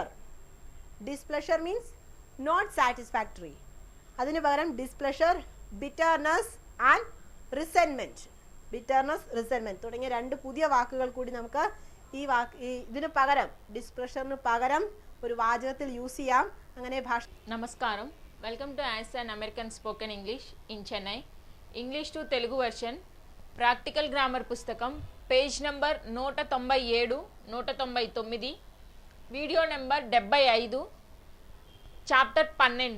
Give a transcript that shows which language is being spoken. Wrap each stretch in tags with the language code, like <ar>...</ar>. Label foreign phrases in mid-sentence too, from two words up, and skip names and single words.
<en>displeasure means not satisfactory.</en> <ml>അതിന് പകരം</ml> <en>displeasure, bitterness and resentment. bitterness, resentment</en> <ml>തുടങ്ങിയ 2 പുതിയ വാക്കുകൾ കൂടി നമുക്ക് ഇതിന് പകരം, ഡിസ്പ്ലഷറിന് പകരം ഒരു വാചകത്തിൽ യൂസ് ചെയ്യാം. അങ്ങനെ ഭാഷ.</ml> <te>నమస్కారం,</te> <en>welcome to Yas and American Spoken English in Chennai. English to Telugu version practical grammar పుస్తకం page number 197, 199, video number 75, chapter 12.</en>